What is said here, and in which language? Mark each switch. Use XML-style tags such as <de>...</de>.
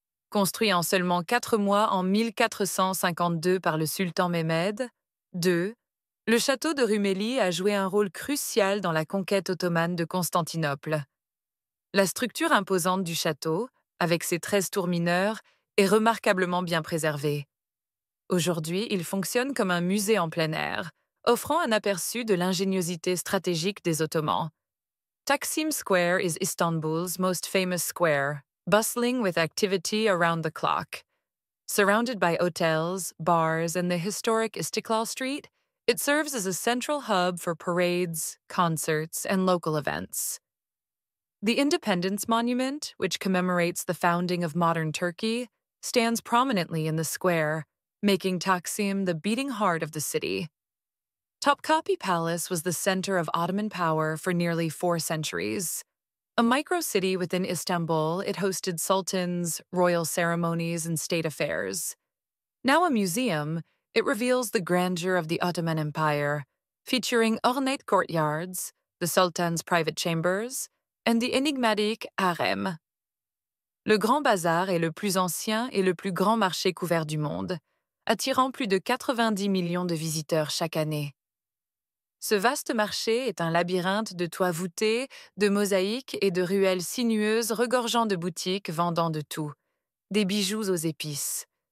<fr>Construit en seulement 4 mois en 1452 par le sultan Mehmed II, le château de Rumeli a joué un rôle crucial dans la conquête ottomane de Constantinople. La structure imposante du château, avec ses 13 tours mineures, est remarquablement bien préservée. Aujourd'hui, il fonctionne comme un musée en plein air, offrant un aperçu de l'ingéniosité stratégique des Ottomans.</fr> <en>Taksim Square is Istanbul's most famous square, bustling with activity around the clock. Surrounded by hotels, bars, and the historic Istiklal Street, it serves as a central hub for parades, concerts, and local events. The Independence Monument, which commemorates the founding of modern Turkey, stands prominently in the square, making Taksim the beating heart of the city. Topkapi Palace was the center of Ottoman power for nearly 4 centuries. A micro-city within Istanbul, it hosted sultans, royal ceremonies, and state affairs. Now a museum, it reveals the grandeur of the Ottoman Empire, featuring ornate courtyards, the sultan's private chambers, and the enigmatic harem.</en> <fr>Le Grand Bazar est le plus ancien et le plus grand marché couvert du monde, attirant plus de 90 millions de visiteurs chaque année. Ce vaste marché est un labyrinthe de toits voûtés, de mosaïques et de ruelles sinueuses regorgeant de boutiques vendant de tout, des bijoux aux épices.</fr>